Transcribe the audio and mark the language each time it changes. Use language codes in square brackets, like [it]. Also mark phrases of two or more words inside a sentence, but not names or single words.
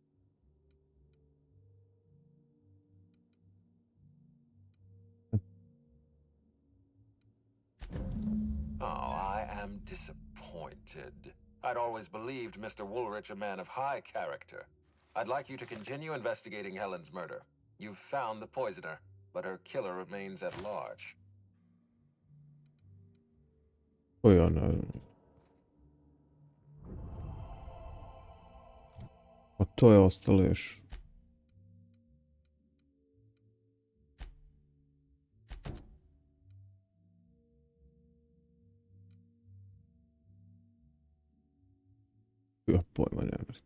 [en] Oh, I am disappointed. I'd always believed Mr. Woolrich a man of high character. I'd like you to continue investigating Helen's murder. You've found the poisoner, but her killer remains at large. [sr] Koji je ono... A to je ostalo još. Ja pojma nemam.